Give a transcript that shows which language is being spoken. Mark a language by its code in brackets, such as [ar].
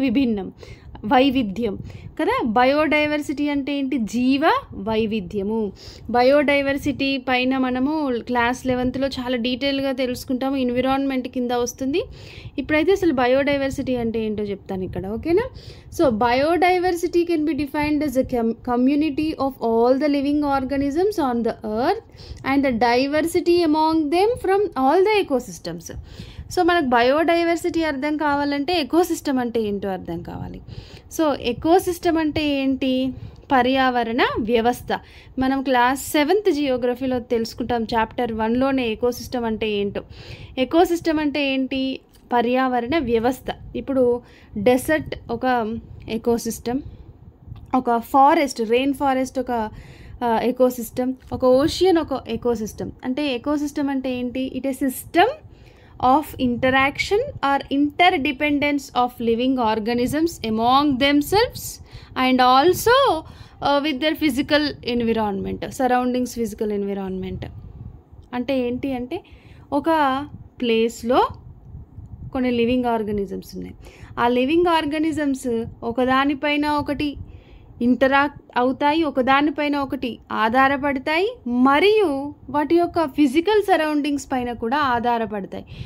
[te] విభిన్నం, వైవిధ్యం కదా. బయోడైవర్సిటీ అంటే ఏంటి? జీవ వైవిధ్యము. బయోడైవర్సిటీ పైన మనము క్లాస్ 11లో చాలా డీటెయిల్గా తెలుసుకుంటాము, ఎన్విరాన్మెంట్ కింద వస్తుంది. ఇప్పుడైతే అసలు బయోడైవర్సిటీ అంటే ఏంటో చెప్తాను ఇక్కడ, ఓకేనా. [en] So biodiversity can be defined as a community of all the living organisms on the earth and the diversity among them from all the ecosystems. [te] So మనకు బయోడైవర్సిటీ అర్థం కావాలంటే ఎకోసిస్టమ్ అంటే ఏంటో అర్థం కావాలి. సో ఎకోసిస్టమ్ అంటే ఏంటి? పర్యావరణ వ్యవస్థ. మనం క్లాస్ 7th జియోగ్రఫీలో తెలుసుకుంటాం, చాప్టర్ 1లోనే ఎకోసిస్టమ్ అంటే ఏంటో. ఎకోసిస్టమ్ అంటే ఏంటి? పర్యావరణ వ్యవస్థ. ఇప్పుడు డెసర్ట్ ఒక ఎకోసిస్టమ్, ఒక ఫారెస్ట్, రెయిన్ ఫారెస్ట్ ఒక ఎకోసిస్టమ్, ఒక ఓషియన్ ఒక ఎకోసిస్టమ్. అంటే ఎకోసిస్టమ్ అంటే ఏంటి? [en] It a system of interaction or interdependence of living organisms among themselves and also with their physical environment, surroundings physical environment. [te] అంటే ఏంటి అంటే ఒక ప్లేస్లో కొన్ని లివింగ్ ఆర్గానిజమ్స్ ఉన్నాయి. ఆ లివింగ్ ఆర్గానిజమ్స్ ఒకదానిపైన ఒకటి ఇంటరాక్ట్ అవుతాయి, ఒకదానిపైన ఒకటి ఆధారపడతాయి, మరియు వాటి యొక్క ఫిజికల్ సరౌండింగ్స్ పైన కూడా ఆధారపడతాయి.